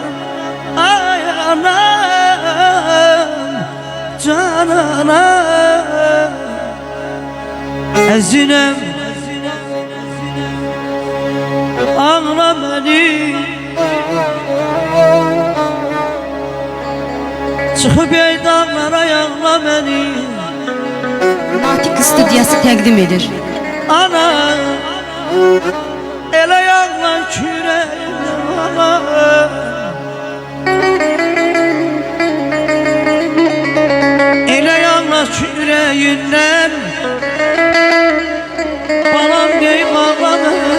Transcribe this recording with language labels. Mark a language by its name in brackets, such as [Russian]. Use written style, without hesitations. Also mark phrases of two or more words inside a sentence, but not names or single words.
[Azerbaijani] Ay anam, canana. [Turkish] Ezinem ağla beni, çıkıp ey dağlara yağla beni. [Azerbaijani] Natik Studiyası təqdim edir. [Turkish] Ana, ele yağla küreğimde ana. [Azerbaijani] Ele yağla küreğinden, balam deyip ağladı.